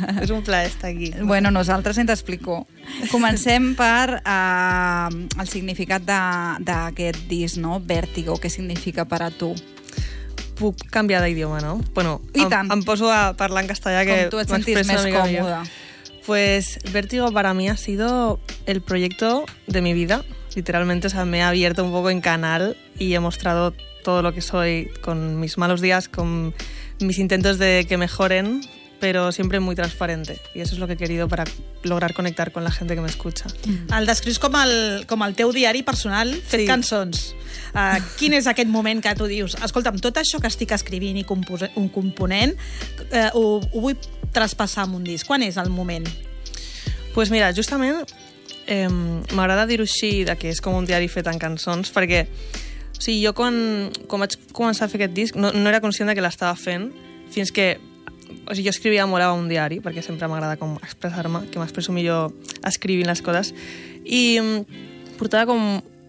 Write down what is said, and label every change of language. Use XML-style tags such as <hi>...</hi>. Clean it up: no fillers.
<ca>És un plaer estar aquí. Bueno, nosaltres ens explico. Comencem per el significat d'aquest disc, no? Vèrtigo, què significa per a tu? Puc canviar d'idioma, no? Bueno, em poso a parlar en castellà, que com tu et sentis més còmoda. Millor.</ca> <es>Pues Vértigo para mí ha sido el proyecto de mi vida. Literalmente, o sea, me he abierto un poco en canal y he mostrado todo lo que soy con mis malos días, con mis intentos de que mejoren, pero siempre muy transparente. Y eso es lo que he querido para lograr conectar con la gente que me escucha.</es> <ca>El descrius com el teu diari personal fet sí. Cançons. Quin és aquest moment que tu dius, escolta'm, tot això que estic escrivint i component, ho vull traspassar en un disc. Quan és el moment?</ca> <es>Pues mira,</es> <ca>justament m'agrada dir-ho així, que és com un diari fet en cançons, perquè o sigui, jo quan vaig començar a fer aquest disc no era conscient que l'estava fent fins que o sigui, jo escrivia molt a un diari, perquè sempre m'agrada com expressar-me, que m'expresso millor escrivint les coses, i portava com</ca>